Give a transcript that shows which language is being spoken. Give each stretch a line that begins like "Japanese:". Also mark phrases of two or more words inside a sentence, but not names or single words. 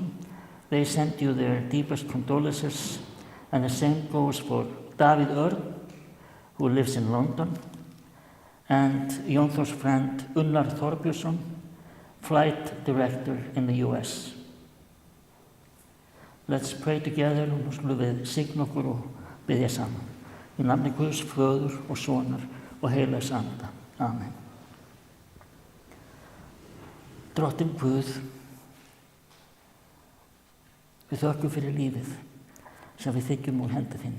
English: They send you their deepest condolences, and the same goes for Davíð Örn, who lives in London, and Jón Þórs friend Unnar Þorbjörnsson, flight director in the US. Let's pray together
Icelandic: og nú skulum við signa okkur og biðja saman. Í nafni Guðs, Föður og Sonar og Heilags Anda. Amen. Drottinn Guð, við þökkum fyrir lífið sem við þiggjum úr hendi þinni.